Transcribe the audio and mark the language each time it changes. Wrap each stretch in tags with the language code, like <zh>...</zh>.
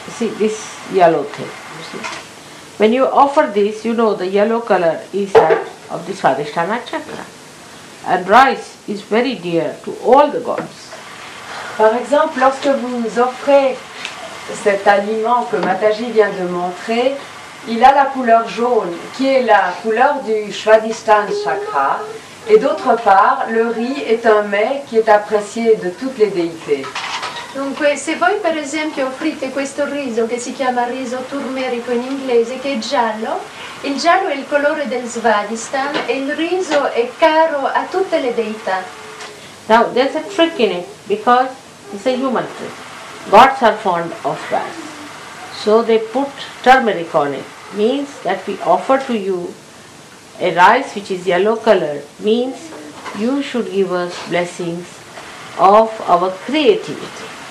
<en>See this yellow thing, you see. When you offer this, you know the yellow color is that of the Swadhisthana chakra, and rice is very dear to all the gods.</en> <fr>Par exemple, lorsque vous offrez cet aliment que Mataji vient de montrer, il a la couleur jaune, qui est la couleur du Swadhisthana chakra, et d'autre part, le riz est un mets qui est apprécié de toutes les déités.</fr> <it>Dunque, se voi per esempio offrite questo riso che si chiama riso turmerico in inglese, che è giallo, il giallo è il colore del Svadhistan e il riso è caro a tutte le deità.</it> <en>Now there's a trick in it because it's a human trick. Gods are fond of rice, so they put turmeric on it. Means that we offer to you a rice which is yellow colored, means you should give us blessings of our creativity.</en>